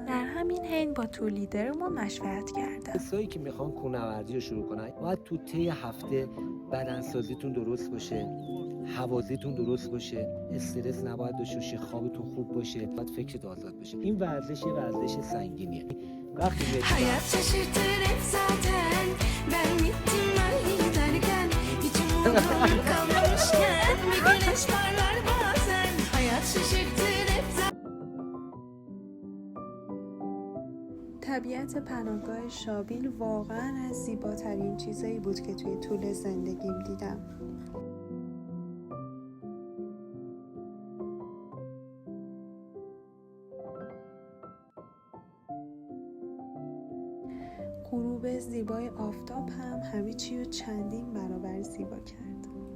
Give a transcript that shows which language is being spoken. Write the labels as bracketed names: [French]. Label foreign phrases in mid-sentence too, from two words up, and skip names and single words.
[Persian] در همین حین با تور لیدرمون مشورت کردم. کسایی که میخوان کوهنوردی رو شروع کنن باید تو طی هفته بدنسازیتون درست باشه، حوازیتون درست باشه، استرس نباید داشته باشی، خوابتون خوب باشه، باید فکرت آزاد باشه. این ورزش یه ورزش سنگینیه. وقتی [Turkish] hayat şaşırtır hep zaten ben gittim ben giderken hiç umudum kalmamışken bir güneş parlar bazen hayat şaşırtır hep zaten. [Persian] طبیعت پناهگاه شابیل واقعا از زیباترین چیزایی بود که توی طول زندگیم دیدم. غروب زیبای آفتاب هم همه چی رو چندین برابر زیبا کرد.